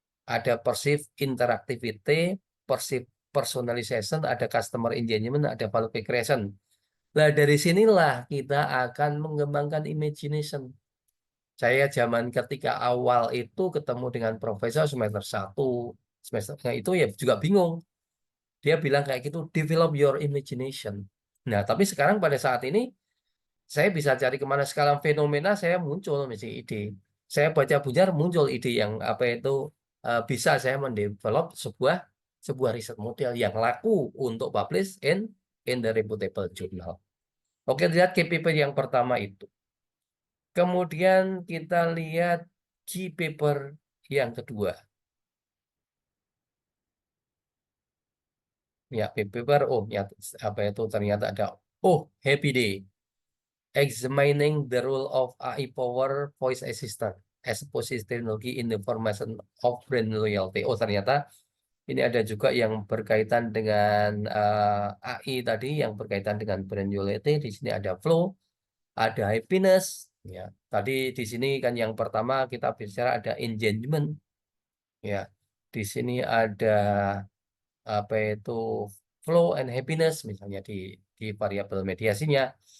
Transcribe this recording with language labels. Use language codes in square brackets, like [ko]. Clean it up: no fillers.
[id] Ada perceived interactivity, perceived personalization, ada customer engagement, ada value creation. Nah, dari sinilah kita akan mengembangkan imagination. Saya zaman ketika awal itu ketemu dengan profesor semester 1, semesternya itu ya juga bingung. Dia bilang kayak gitu, [en] develop your imagination. [id] Nah, tapi sekarang pada saat ini, saya bisa cari kemana skala fenomena, saya muncul misalnya ide. Saya baca Bujar, muncul ide yang apa itu, bisa saya mendevelop sebuah riset model yang laku untuk [en] publish in the reputable journal. [id] Oke, lihat KPP yang pertama itu. Kemudian kita lihat key paper yang kedua. Ya, paper, ya, apa itu ternyata ada, Happy Day. [en] Examining the role of AI power voice assistant as a positive technology in the formation of brand loyalty. [id] Ternyata ini ada juga yang berkaitan dengan AI tadi, yang berkaitan dengan brand loyalty. Di sini ada flow, ada happiness. Ya, tadi di sini kan yang pertama kita bicara ada engagement. Ya, di sini ada apa itu flow and happiness misalnya di variabel mediasinya.